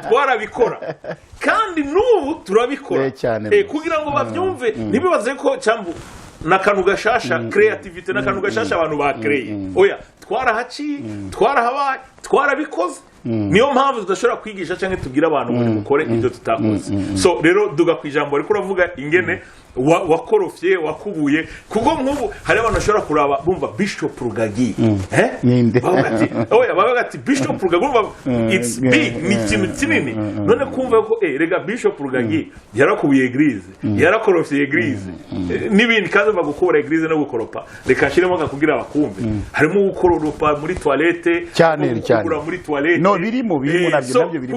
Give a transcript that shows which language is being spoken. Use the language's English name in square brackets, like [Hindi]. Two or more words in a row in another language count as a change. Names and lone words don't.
[Rundi] twarabikora kandi n'ubu turabikora kugira ngo babyumve ntibibaze ko cyambu nakantu gashasha creativity nakantu gashasha abantu bakreye oya twarahaciye twarahabaye twarabikoze niyo mpamvu tudashobora kwigisha cyangwa tubwira abantu ngo mukore ibyo tutakoze so rero duga kwijambo ariko uravuga ingene wakorofye wakubuye kuko nk'ubu hari abantu bashobora kuraba bumva Bishop Rugagi bavuga ati Bishop Rugagi [English] it's big [Rundi] ni ikintu kinini none kumva ko rega Bishop Rugagi yarakubuye eglise yarakorofye eglise n'ibindi kandi bagukora eglise no gukoropa reka shiremo kugira abakumve harimo gukoropa muri toilette cyane muri toilette no birimo nabyo birimo